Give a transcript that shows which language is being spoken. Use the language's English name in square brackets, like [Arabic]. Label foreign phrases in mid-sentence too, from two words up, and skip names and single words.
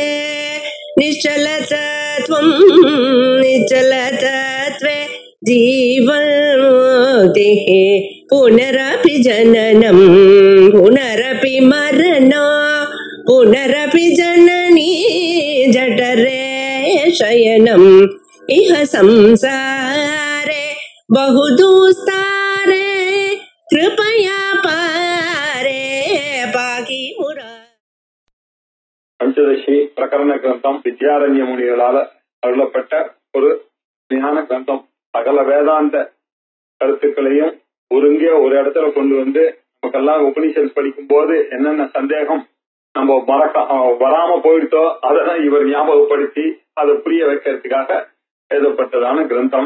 [Sanskrit] निश्चलतत्वं निश्चलतत्वे जीवन्मुक्तिः पुनरपि जननं पुनरपि मरणं पुनरपि जननी जठरे शयनम् इह संसारे बहुदुस्तारे कृपया पारे पाकि मुरा. [Tamil] பஞ்சதசி பிரகரண கிரந்தம் வித்யாரண்ய முனிகளால் அருளப்பட்ட ஒரு ஞான கிரந்தம். சகல வேதாந்த கருத்துக்களையும் ஒருங்கே ஒரு இடத்துல கொண்டு வந்து நமக்கெல்லாம் உபனிஷத் படிக்கும் போது என்னென்ன சந்தேகம் நம்ம வராம போயிட்டோ அதெல்லாம் இவர் ஞாபகப்படுத்தி அதை புரிய வைக்கிறதுக்காக எழுதப்பட்டதான கிரந்தம்.